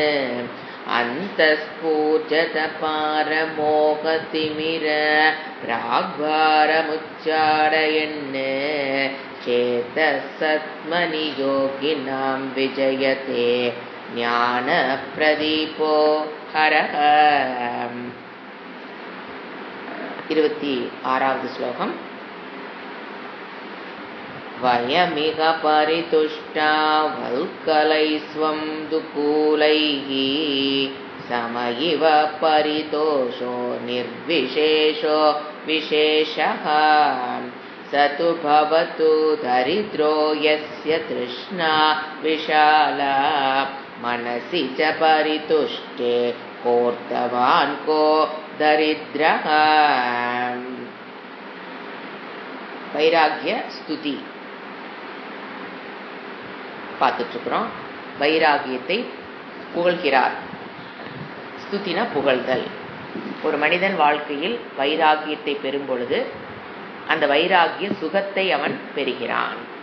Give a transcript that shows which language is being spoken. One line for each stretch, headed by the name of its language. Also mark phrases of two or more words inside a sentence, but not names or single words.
Sanskrit: अन्तःस्फूर्जतपारमोहतिमिर प्राग्भारमुच्चारयन् चेतः सत्मनि योगिनां विजयते ज्ञानप्रदीपो हरः।
Tamil: 26வது ஸ்லோகம்.
Sanskrit: वयमिह परितुष्टा वल्कलैस्वं दुकूलैः समयिव परितोषो निर्विशेषो विशेषः स तु भवतु दरिद्रो यस्य तृष्णा विशाला मनसि च परितुष्टे कोर्तवान् को दरिद्रः।
Tamil: வைராகிய ஸ்துதி பார்த்துட்டு இருக்கிறோம். வைராகியத்தை புகழ்கிறார். ஸ்துதினா புகழ்தல். ஒரு மனிதன் வாழ்க்கையில் வைராகியத்தை பெறும் பொழுது அந்த வைராகிய சுகத்தை அவன் பெறுகிறான்.